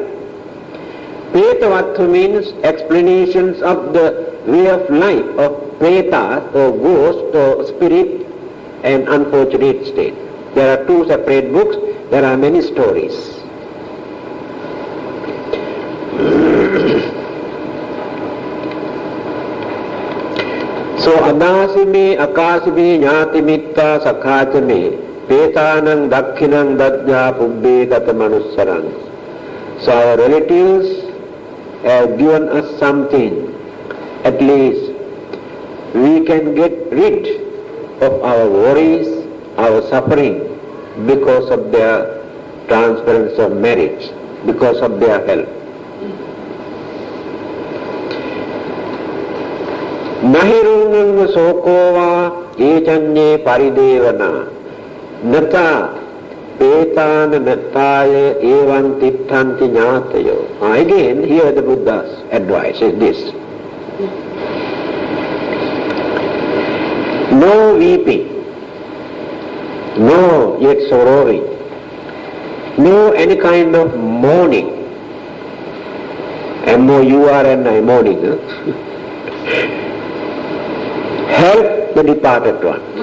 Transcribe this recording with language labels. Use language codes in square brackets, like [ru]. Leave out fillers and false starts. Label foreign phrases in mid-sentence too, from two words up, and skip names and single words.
[en] Pretavattu means explanations of the way of life of pretas or ghost or spirit and unfortunate state. There are two separate books, there are many stories. [pi] So adasime akasime jnatimitta sakhachame petanang dakkhinang dadya pubbe tatamanussarang. [en] So our relatives have given us something. At least we can get rid of our worries, our suffering because of their transference of merits, because of their help. [pi] Nahirunang sokova echanye paridevana nata petana nataya evan tittanti jnatayo. [en] Again, here the Buddha's advice is this. No weeping, no yet sorrowing, no any kind of mourning. M-O-U-R-N-I, mourning. Help the departed one.